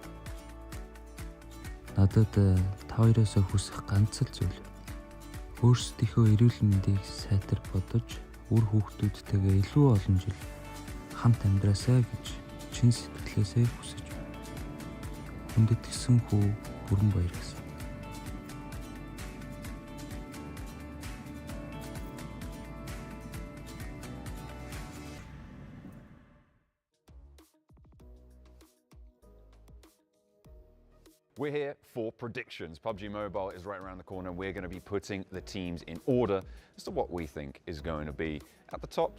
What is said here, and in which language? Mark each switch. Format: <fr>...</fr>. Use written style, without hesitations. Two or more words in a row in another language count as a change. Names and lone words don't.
<mn>Надад та хоёроос хүсэх ганц л зүйл. Өөрсдийнхөө эрүүл мэндийг сайтар бодож, үр хүүхдүүдтэйгээ илүү олон жил хамт амьдраасаа гэж чин сэтгэлээсээ хүсэж байна. Хүндэтгэсэн хүү бүрэн баяр гэсэн.</mn> <en>We're here for predictions. PUBG Mobile is right around the corner. We're going to be putting the teams in order as to what we think is going to be at the top.</en>